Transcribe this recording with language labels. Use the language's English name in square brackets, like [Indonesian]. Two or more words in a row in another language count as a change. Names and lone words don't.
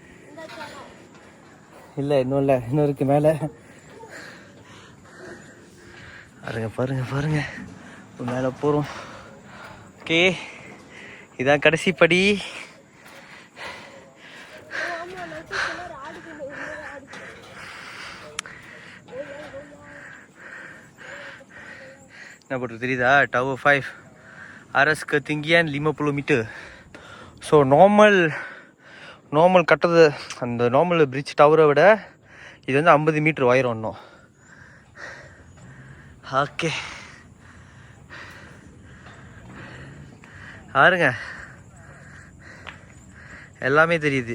[Tamil] இல்லை இன்னும் இருக்குது மேலே. பாருங்க இப்போ மேலே போகிறோம். ஓகே, இதான் கடைசி படி. என்ன போட்டு தெரியுதா? [Malay] Tower 5 aras ketinggian 50 meter. [Tamil] ஸோ நார்மல் கட்டுறது அந்த நார்மல் பிரிட்ஜ் டவரை விட இது வந்து 50 மீட்டர் உயரம் இன்னும். ஓகே, பாருங்க எல்லாமே தெரியுது.